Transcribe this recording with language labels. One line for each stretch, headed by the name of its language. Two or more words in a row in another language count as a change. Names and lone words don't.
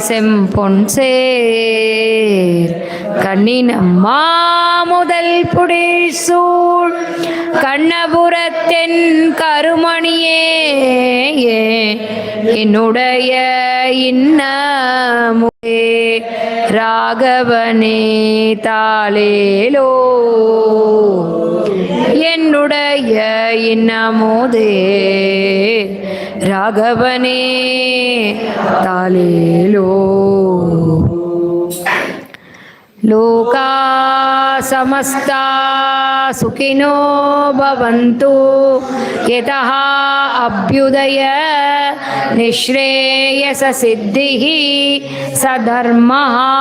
Tamil: செம்பொன் சேர் கண்ணினம்மா முதல் புடில் சூழ் கண்ணபுரத்தின் கருமணியே என்னுடைய இன்னமுதே ராகவனே தாலேலோ என்னுடைய இன்னமுதே ராகவனே தாலேலோ
Sanskrit: लोका समस्ता सुखिनो भवन्तु यतः अभ्युदय निःश्रेयस सिद्धिः सधर्मः